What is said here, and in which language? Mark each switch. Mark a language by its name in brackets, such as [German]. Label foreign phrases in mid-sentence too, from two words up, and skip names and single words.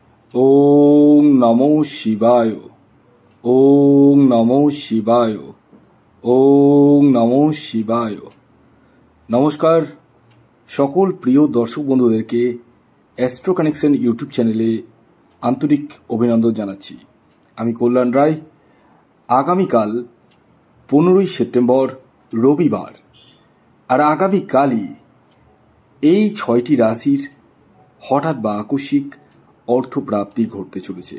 [Sanskrit] ওম নমো শিবায়। ওম নমো শিবায়। ওম নমো শিবায়। [Bangla] নমস্কার সকল প্রিয় দর্শক বন্ধুদেরকে অ্যাস্ট্রো কানেকশন ইউটিউব চ্যানেলে আন্তরিক অভিনন্দন জানাচ্ছি। আমি কল্যাণ রায়। আগামীকাল 15ই সেপ্টেম্বর রবিবার, আর আগামীকালই এই 6টি রাশির হঠাৎ বা আকস্মিক অর্থপ্রাপ্তি ঘটতে চলেছে।